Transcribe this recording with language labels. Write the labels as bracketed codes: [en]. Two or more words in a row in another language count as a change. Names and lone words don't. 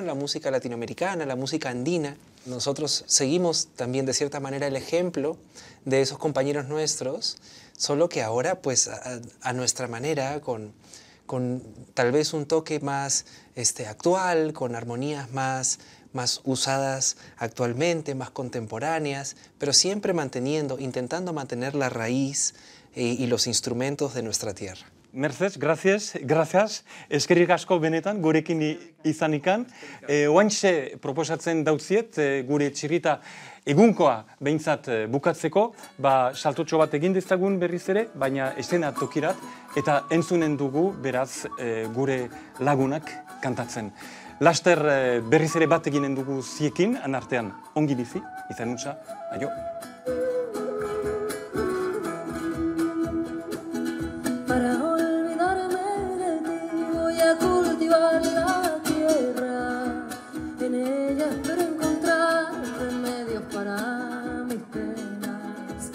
[es] La música latinoamericana, la música andina. Nosotros seguimos también de cierta manera el ejemplo de esos compañeros nuestros, solo que ahora pues a nuestra manera, con tal vez un toque más actual, con armonías más usadas actualmente, más contemporáneas, pero siempre intentando mantener la raíz y los instrumentos de nuestra tierra. Mercedes, gracias. [eu] Eskerrik asko benetan, gurekin izanikan. Oantxe proposatzen dautziet, gure txirrita egunkoa behintzat bukatzeko, saltotxo bat egin dezagun berriz ere, baina estena tokirat, eta entzunen dugu beraz gure lagunak kantatzen. Laster berriz ere bat eginen dugu ziekin, anartean ongi bizi, izan utza, aio. [es] Para olvidarme de ti voy a cultivar la tierra, en ella espero encontrar remedios para mis penas.